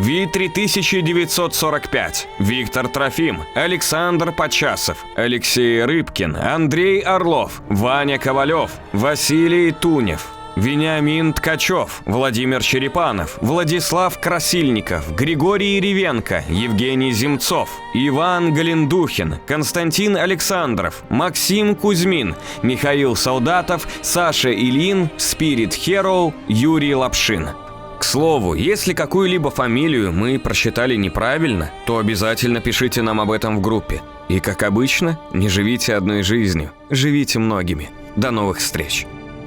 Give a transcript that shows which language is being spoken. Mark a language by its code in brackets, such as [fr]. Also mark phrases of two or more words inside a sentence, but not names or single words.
[ru] Ви-3945, Виктор Трофим, Александр Почасов, Алексей Рыбкин, Андрей Орлов, Ваня Ковалев, Василий Тунев, Вениамин Ткачев, Владимир Черепанов, Владислав Красильников, Григорий Ревенко, Евгений Земцов, Иван Галендухин, Константин Александров, Максим Кузьмин, Михаил Солдатов, Саша Ильин, Спирит Хероу, Юрий Лапшин. К слову, если какую-либо фамилию мы прочитали неправильно, то обязательно пишите нам об этом в группе. И как обычно, не живите одной жизнью, живите многими. До новых встреч!